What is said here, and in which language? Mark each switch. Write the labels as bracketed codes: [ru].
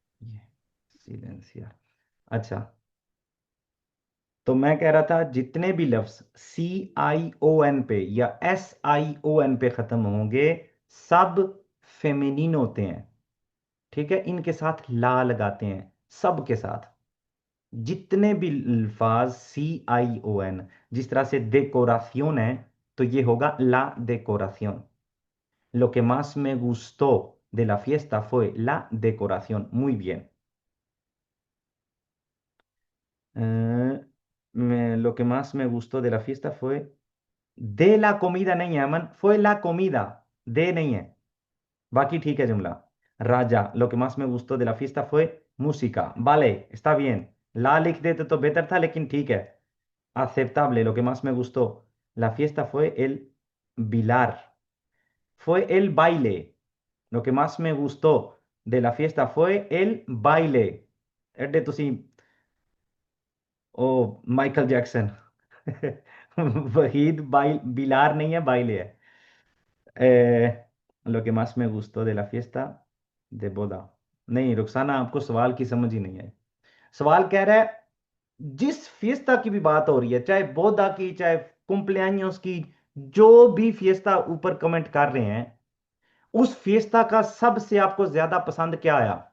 [hi] ये सिलेंसिया। अच्छा, तो मैं कह रहा था जितने भी लफ्ज CION पे या SION पे खत्म होंगे, सब फेमिनिन होते हैं, ठीक है? इनके साथ ला लगाते हैं, सब के साथ। जितने भी अल्फाज CION, जिस तरह से डेकोराción है, तो ये होगा ला decoración। [es] Lo que más me gustó de la fiesta fue la decoración। Muy bien। lo que más me gustó de la fiesta fue de la comida, [hi] नहीं है अमन, [es] fue la comida, de नहीं है। [hi] बाकी ठीक है जुमला। [es] राजा, lo que más me gustó de la fiesta fue música। vale, está bien, [hi] ला लिख देते तो बेहतर था, लेकिन ठीक है, aceptable। [es] lo que más me gustó la fiesta fue el bilar, fue el baile। lo que más me gustó de la fiesta fue el baile। [pa] एडे तुसी ओ Michael Jackson. [hi] Waheed bile बिलार नहीं है, बाइले है। [es] lo que más me gustó de la fiesta de boda। [hi] नहीं रुखसाना, आपको सवाल की समझ ही नहीं आई। सवाल कह रहा है जिस फिएस्ता की भी बात हो रही है, चाहे बोदा की, चाहे कुम्प्लेआños की, जो भी फिएस्ता ऊपर कमेंट कर रहे हैं, उस फिएस्ता का सबसे आपको ज्यादा पसंद क्या आया?